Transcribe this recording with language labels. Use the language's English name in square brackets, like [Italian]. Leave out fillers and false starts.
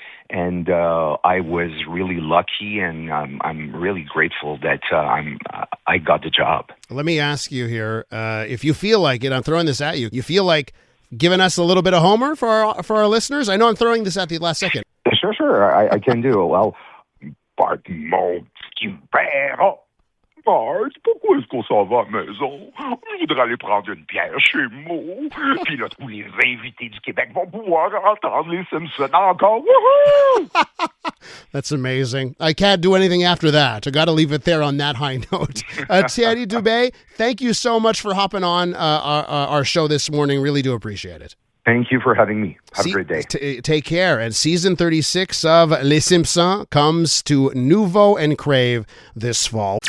[English] And I was really lucky, and I'm really grateful that I got the job. Let me ask you here, if you feel like it, I'm throwing this at you. You feel like giving us a little bit of Homer for our listeners? I know I'm throwing this at the last second. Sure, I can do it. [French] Well, pardon mon petit père. Bart, pourquoi est-ce qu'on s'en va à la maison? Je voudrais aller prendre une bière chez Mo. Puis là, tous les invités du Québec vont pouvoir entendre les Simpsons encore. Woohoo! [English] That's amazing. I can't do anything after that. I got to leave it there on that high note. Thiéry Dubé, thank you so much for hopping on our show this morning. Really do appreciate it. Thank you for having me. Have a great day. Take care. And season 36 of Les Simpsons comes to Nouveau and Crave this fall.